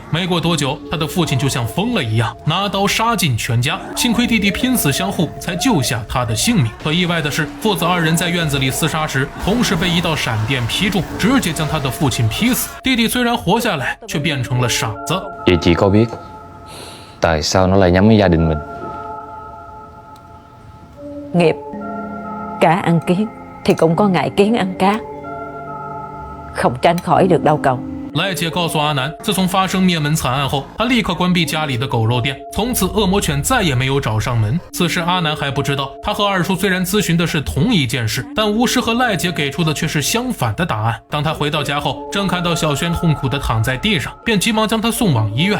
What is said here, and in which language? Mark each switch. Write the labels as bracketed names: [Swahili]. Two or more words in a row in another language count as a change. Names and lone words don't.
[Chinese] 没过多久，他的父亲就像疯了一样，拿刀杀尽全家，幸亏弟弟拼死相护才救下他的性命。可意外的是，父子二人在院子里厮杀时，同时被一道闪电劈中，直接将他的父亲劈死。弟弟虽然活下来，却变成了傻子。 [Vietnamese] Vậy chị có biết tại sao nó lại nhắm đến gia đình mình? Nghiệp cá ăn kiến thì cũng có ngại kiến ăn cá, không tránh khỏi được đâu cậu. [Chinese] 赖姐告诉阿南，自从发生灭门惨案后，她立刻关闭家里的狗肉店，从此恶魔犬再也没有找上门。此时阿南还不知道，他和二叔虽然咨询的是同一件事，但巫师和赖姐给出的却是相反的答案。当他回到家后，正看到小轩痛苦地躺在地上，便急忙将他送往医院。